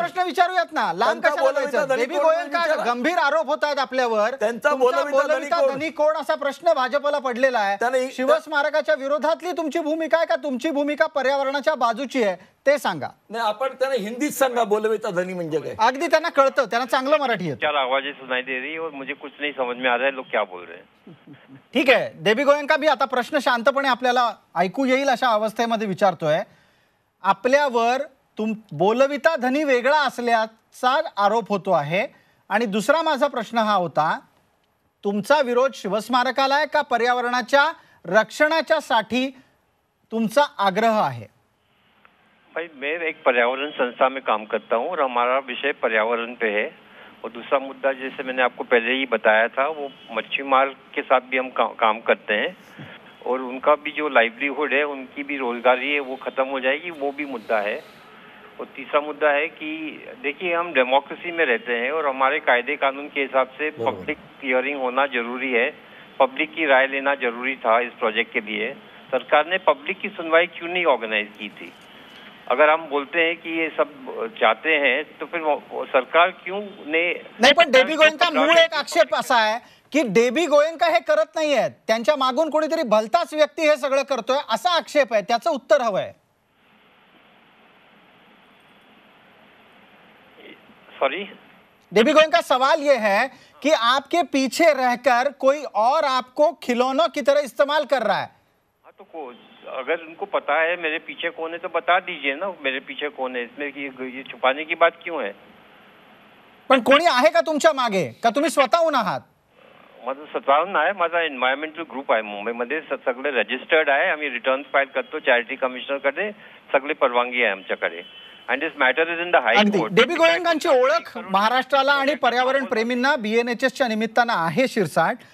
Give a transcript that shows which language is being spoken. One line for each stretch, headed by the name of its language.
Marathi: प्रश्न विचारूयात ना, लांब कशाला जायचं? देवी गोयंका गंभीर आरोप होत आहेत आपल्यावर. त्यांचा बोलविता धनी कोण असा प्रश्न भाजपला पडलेला आहे. शिवस्मारकाच्या विरोधातली तुमची भूमिका आहे का तुमची भूमिका पर्यावरणाच्या बाजूची आहे ते सांगा. नाही, आपण त्यांना हिंदीत सांगा बोलविता धनी म्हणजे काय. अगदी त्यांना कळतं, त्यांना चांगलं मराठी येतं.
Hindi: चार आवाजें सुनाई दे रही और मुझे कुछ नहीं समझ में आ रहा है लोग क्या बोल रहे हैं.
Marathi: ठीक आहे, देवी गोयंका भी आता प्रश्न शांतपणे आपल्याला ऐकू येईल अशा अवस्थेमध्ये विचारतोय. आपल्यावर बोलविता धनी वेगळा असल्याचा आरोप होतो आहे. आणि दुसरा माझा प्रश्न हा होता, तुमचा विरोध शिवस्मारकाला आहे का पर्यावरणाच्या रक्षणाच्या साठी तुमचा आग्रह आहे?
Hindi: भाई, मैं एक पर्यावरण संस्था में काम करता हूँ और हमारा विषय पर्यावरण पे है. और दूसरा मुद्दा, जैसे मैंने आपको पहले ही बताया था, वो मच्छीमार के साथ भी हम काम करते हैं और उनका भी जो लाइवलीहुड है, उनकी भी रोजगारी है, वो खत्म हो जाएगी, वो भी मुद्दा है. और तीसरा मुद्दा है कि देखिए, हम डेमोक्रेसी में रहते हैं और हमारे कायदे कानून के हिसाब से पब्लिक हियरिंग होना जरूरी है. पब्लिक की राय लेना जरूरी था इस प्रोजेक्ट के लिए. सरकार ने पब्लिक की सुनवाई क्यों नहीं ऑर्गेनाइज की थी? अगर हम बोलते हैं कि ये सब चाहते हैं तो फिर सरकार क्यों
Marathi: नाही, पण देवी गोयंका मूळ एक आक्षेप असा आहे की देवी गोयंका हे करत नाहीयेत, त्यांच्या मागून कोणीतरी भलताच व्यक्ती हे सगळं करतोय असा आक्षेप आहे. त्याचं उत्तर हवंय.
English: sorry
Hindi: देवी गोयंका, सवाल ये है कि आपके पीछे रहकर कोई और आपको खिलौनों की तरह इस्तेमाल कर रहा है. हाँ, तो अगर उनको पता है मेरे पीछे कौन है तो बता दीजिए ना मेरे पीछे कौन है. इसमें ये छुपाने की बात क्यों है?
Marathi: पण कोणी आहे का तुमच्या मागे, का तुम्ही स्वतःहून आहात? माझं स्वतःहून आहे. माझा एन्व्हायरमेंटल ग्रुप आहे मुंबईमध्ये, सगळे रजिस्टर्ड आहे. आम्ही रिटर्न फाईल करतो चॅरिटी कमिशनरकडे, सगळे परवानगी आहे आमच्याकडे.
English: And this matter is in the high court.
Marathi: देवी गोयंकांची ओळख महाराष्ट्राला आणि पर्यावरण प्रेमींना BNHSच्या निमित्तानं आहे शिरसाट.